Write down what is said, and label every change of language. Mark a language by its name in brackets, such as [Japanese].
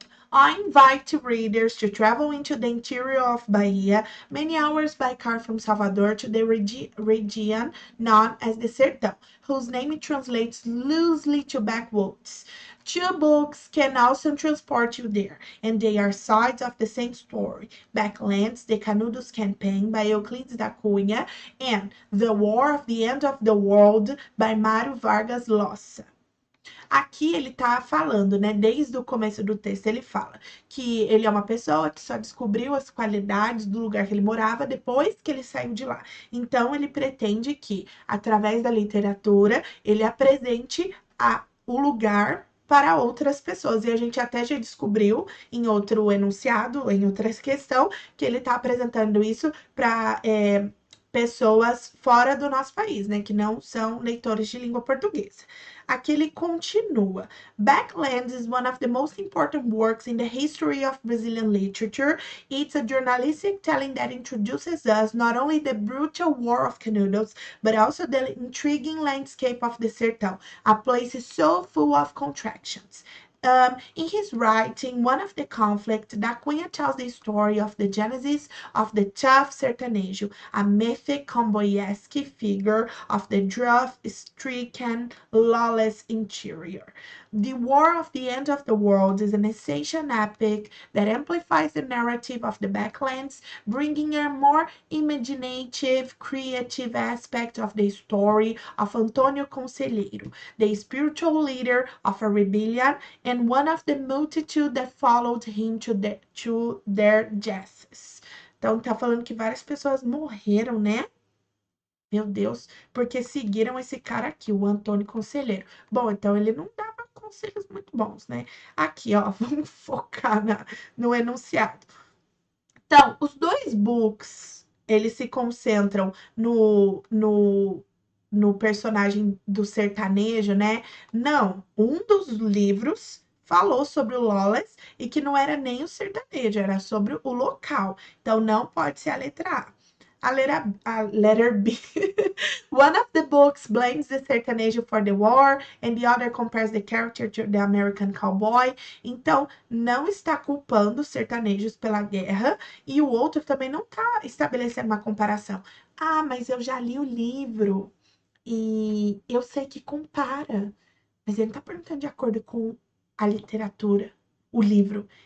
[English] I invite readers to travel into the interior of Bahia, many hours by car from Salvador to the region known as the Sertão, whose name translates loosely to backwoods. Two books can also transport you there, and they are sides of the same story. Backlands, The Canudos Campaign by Euclides da Cunha, and The War of the End of the World by Mário Vargas Llosa. [Portuguese] Aqui ele tá falando, né? Desde o começo do texto, ele fala que ele é uma pessoa que só descobriu as qualidades do lugar que ele morava depois que ele saiu de lá. Então, ele pretende que, através da literatura, ele apresente o lugar para outras pessoas. E a gente até já descobriu em outro enunciado, em outra questão, que ele está apresentando isso para pessoas fora do nosso país, né? Que não são leitores de língua portuguesa. Aqui ele continua. [English] Backlands is one of the most important works in the history of Brazilian literature. It's a journalistic telling that introduces us not only the brutal war of Canudos, but also the intriguing landscape of the Sertão, a place so full of contractions. In his writing, One of the Conflict, Da Cunha tells the story of the genesis of the tough sertanejo, a mythic Comboyesque figure of the drought-stricken, lawless interior. The War of the End of the World is an essential epic that amplifies the narrative of the Backlands, bringing a more imaginative, creative aspect of the story of Antônio Conselheiro, the spiritual leader of a rebellion and one of the multitude that followed him to their deaths. [Portuguese] Então, tá falando que várias pessoas morreram, né? Meu Deus, porque seguiram esse cara aqui, o Antônio Conselheiro. Bom, então ele não dava conselhos muito bons, né? Aqui, ó, vamos focar no enunciado. Então, os dois books, eles se concentram no personagem do sertanejo, né? Não, um dos livros falou sobre o Lawless e que não era nem o sertanejo, era sobre o local. Então, não pode ser a letra A. [English] A letter B. One of the books blames the sertanejo for the war and the other compares the character to the American cowboy. [Portuguese] Então, não está culpando os sertanejos pela guerra e o outro também não está estabelecendo uma comparação. Ah, mas eu já li o livro e eu sei que compara. Mas ele não está perguntando de acordo com a literatura, o livro.